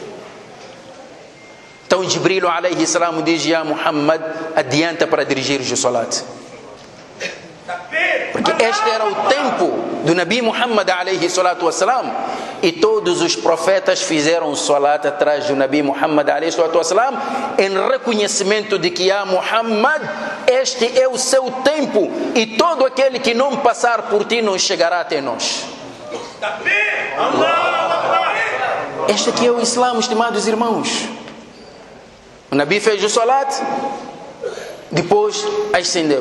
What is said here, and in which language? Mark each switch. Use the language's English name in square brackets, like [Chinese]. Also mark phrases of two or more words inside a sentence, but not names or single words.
[Portuguese] Então Jibril [Arabic] عليه السلام [Portuguese] diz: [Arabic] يا محمد, [Portuguese] adianta para dirigir o salat. Porque este era o tempo do Nabi Muhammad [Arabic] عليه الصلاة والسلام, [Portuguese] e todos os profetas fizeram salat atrás do Nabi Muhammad [Arabic] عليه الصلاة والسلام, [Portuguese] em reconhecimento de que, [Arabic] يا محمد, [Portuguese] este é o seu tempo, e todo aquele que não passar por ti não chegará até nós. Este aqui é o Islã, estimados irmãos. O Nabi fez o salat, depois ascendeu.